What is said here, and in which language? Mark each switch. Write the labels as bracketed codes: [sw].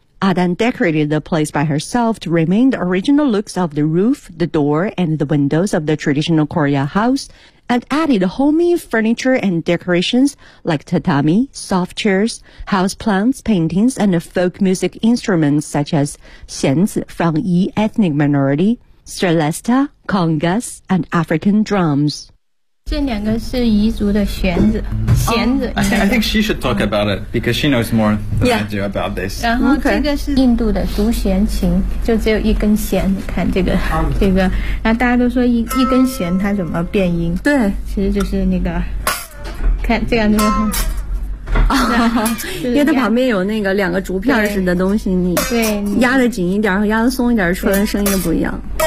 [en] Adan decorated the place by herself to remain the original looks of the roof, the door, and the windows of the traditional Korea house and added homey furniture and decorations like tatami, soft chairs, house plants, paintings, and folk music instruments such as xianzi from Yi ethnic minority, celesta, congas, and African drums. [zh] 这两个是彝族的弦子弦子、 [en] oh, I think she should talk about it because she knows more than、 yeah. I do about this [zh] 然后这个是印度的独弦琴就只有一根弦你看这个、这个然后大家都说 一根弦它怎么变音对其实就是那个看这样子的话因为它旁边有那个两个竹片似的东西你压得紧一点和压得松一点出来的声音不一样